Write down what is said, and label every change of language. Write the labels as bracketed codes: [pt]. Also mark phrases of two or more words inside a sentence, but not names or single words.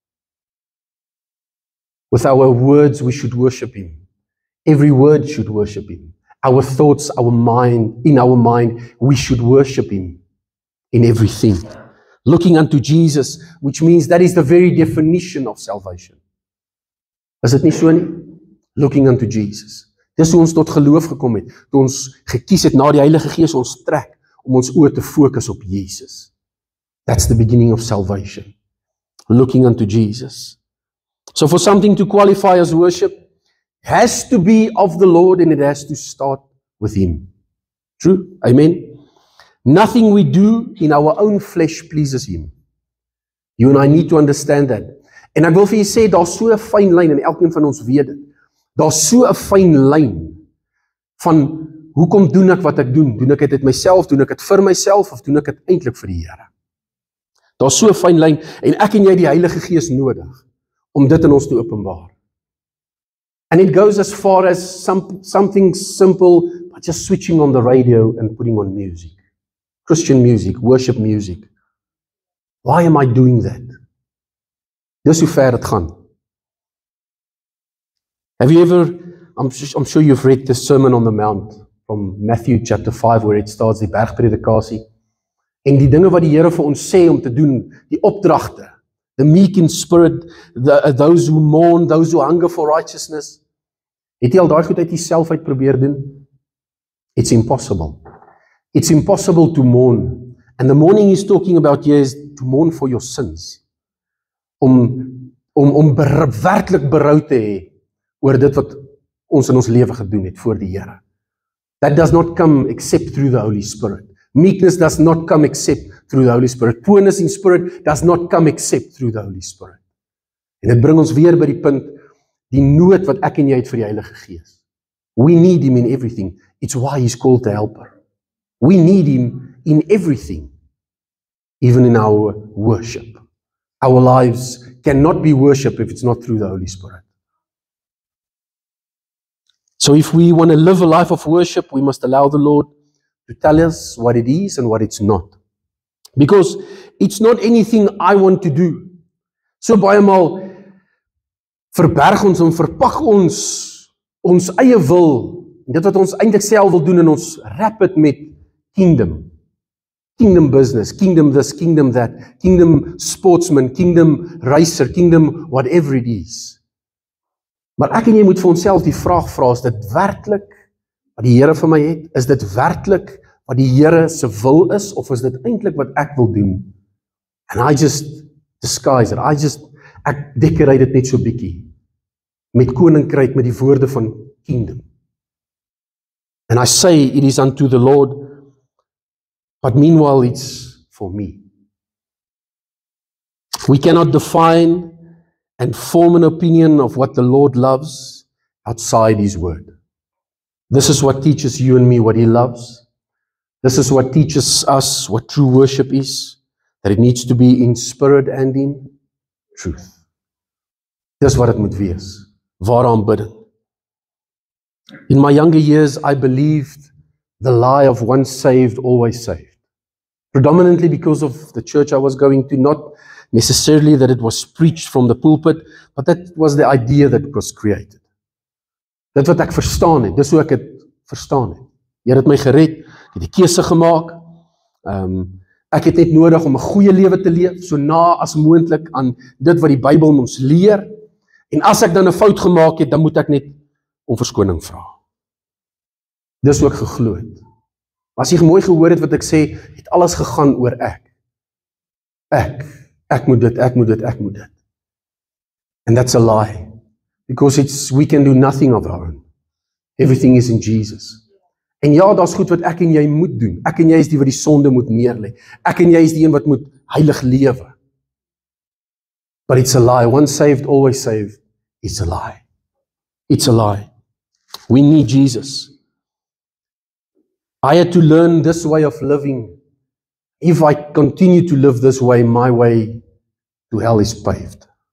[en] With our words, we should worship him. Every word should worship him. Our thoughts, in our mind, we should worship him in everything. Looking unto Jesus, which means that is the very definition of salvation. [af] Is dit nie so nie? [en] Looking unto Jesus. [af] Dis hoe ons tot geloof gekom het, toe ons gekies het na die Heilige Gees ons trek, om ons oor te fokus op Jesus. [en] That's the beginning of salvation. Looking unto Jesus. So for something to qualify as worship, has to be of the Lord, and it has to start with him. True? Amen? Nothing we do in our own flesh pleases him. You and I need to understand that. [af] En ek wil vir jy sê, daar's so 'n fyn lyn, en elkeen van ons weet dit. Daar's so 'n fyn lyn van hoekom doen ek wat ek doen? Doen ek dit myself, doen ek dit vir myself, of doen ek dit eintlik vir die Here? Daar's so 'n fyn lyn, en ek en jy die Heilige Gees nodig om dit in ons te openbaar. [en] And it goes as far as something simple, but just switching on the radio and putting on music. Christian music, worship music. Why am I doing that? [af] Dis hoe ver dit gaan. [en] Have you ever, I'm sure you've read the Sermon on the Mount from Matthew chapter 5, where it starts, [af] die bergpredikasie. En die dinge wat die Here vir ons sê om te doen, die opdragte, [en] the meek in spirit, those who mourn, those who hunger for righteousness. [af] Het jy al daai goed uit jouself uit probeer doen? [en] It's impossible. It's impossible to mourn. And the mourning he's talking about here is to mourn for your sins. [af] Om werklik berou te hê oor dit wat ons in ons lewe gedoen het voor die Here. [en] That does not come except through the Holy Spirit. Meekness does not come except through the Holy Spirit. Poorness in spirit does not come except through the Holy Spirit. [af] En dit bring ons weer by die punt, die nood wat ek en jy het vir die Heilige Gees. [en] We need him in everything. It's why he's called the helper. We need him in everything, even in our worship. Our lives cannot be worship if it's not through the Holy Spirit. So if we want to live a life of worship, we must allow the Lord to tell us what it is and what it's not. Because it's not anything I want to do. [af] So baie maal verberg ons en verpak ons eie wil, dit wat ons eintlik self wil doen, en ons wrap dit met kingdom. [en] kingdom business, kingdom this, kingdom that, kingdom sportsman, kingdom racer, kingdom whatever it is. [af] Maar ek en jy moet vir onsself die vraag vra, is dit werklik wat die Here vir my het? Is dit werklik wat die Here se wil is, of is dit eintlik wat ek wil doen? [en] And I just disguise it, [af] ek decorate dit net so bietjie, met koninkryk, met die woorde van kingdom. [en] And I say, it is unto the Lord, but meanwhile it's for me. We cannot define and form an opinion of what the Lord loves outside His word. This is what teaches you and me what He loves. This is what teaches us what true worship is, that it needs to be in spirit and in truth. [af] Dis wat het moet wees, ware aanbidding. [en] In my younger years, I believed the lie of once saved, always saved. Predominantly because of the church I was going to, not necessarily that it was preached from the pulpit, but that was the idea that was created. [af] Dit wat ek verstaan het, dis hoe ek het verstaan het. Here het my gered, ek het die keuse gemaak, ek het net nodig om 'n goeie lewe te leef, so na as moontlik aan dit wat die Bybel ons leer, en as ek dan 'n fout gemaak het, dan moet ek net om verskoning vra. Dis hoe ek geglo het. Maar as jy mooi gehoor het wat ek sê, het alles gegaan oor ek. Ek moet dit, ek moet dit, ek moet dit. [en] And that's a lie. Because we can do nothing of our own. Everything is in Jesus. [af] En ja, daar's goed wat ek en jy moet doen. Ek en jy is die wat die sonde moet neerlê. Ek en jy is die een wat moet heilig lewe. [en] But it's a lie. Once saved, always saved. It's a lie. It's a lie. We need Jesus. I had to learn this way of living. If I continue to live this way, my way to hell is paved.